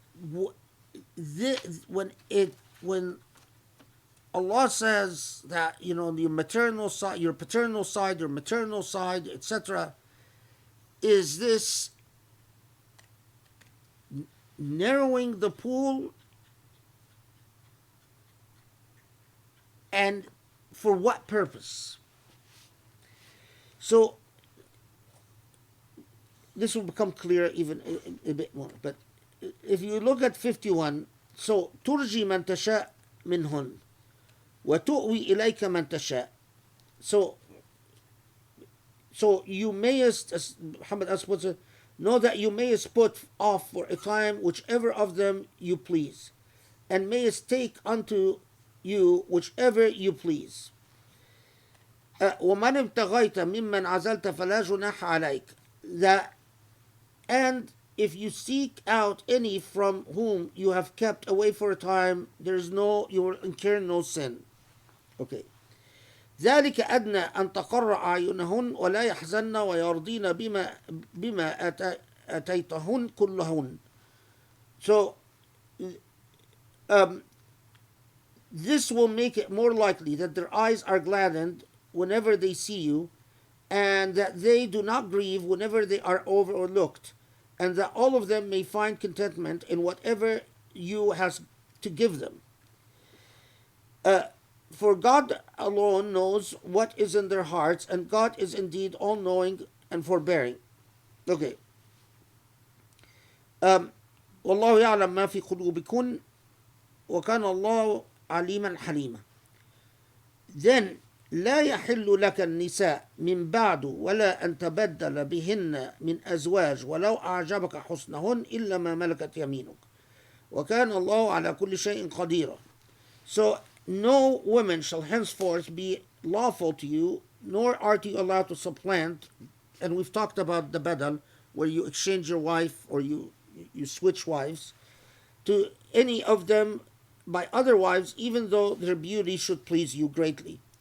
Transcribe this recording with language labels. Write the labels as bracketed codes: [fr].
[en] when Allah says that, you know, your maternal side, your paternal side, your maternal side, etc., is this narrowing the pool, and for what purpose? So this will become clear even a bit more. But if you look at 51, so [ar] ترجي من تشاء منهن وتؤوي إليك من تشاء. [en] So you mayest, as Muhammad as puts it, know that you mayest put off for a time whichever of them you please, and mayest take unto you whichever you please. [ar] ومن ابتغيت ممن عزلت فلا جناح عليك. [en] That, and if you seek out any from whom you have kept away for a time, you will incur no sin. Okay. [ar] ذلك أدنى أن تقر أعينهن ولا يحزن ويرضين بما أتيتهن كلهن. [en] So this will make it more likely that their eyes are gladdened whenever they see you, and that they do not grieve whenever they are overlooked, and that all of them may find contentment in whatever you has to give them. For God alone knows what is in their hearts, and God is indeed all-knowing and forbearing. Okay. [ar] والله يعلم ما في قلوبكن وكان الله عليما حليما. [en] Then [ar] لا يحل لك النساء من بعد ولا أن تبدل بهن من أزواج ولو أعجبك حسنهن إلا ما ملكت يمينك وكان الله على كل شيء قديرا. [en] So no woman shall henceforth be lawful to you, nor are you allowed to supplant, and we've talked about the badal, where you exchange your wife or you switch wives, to any of them by other wives, even though their beauty should please you greatly.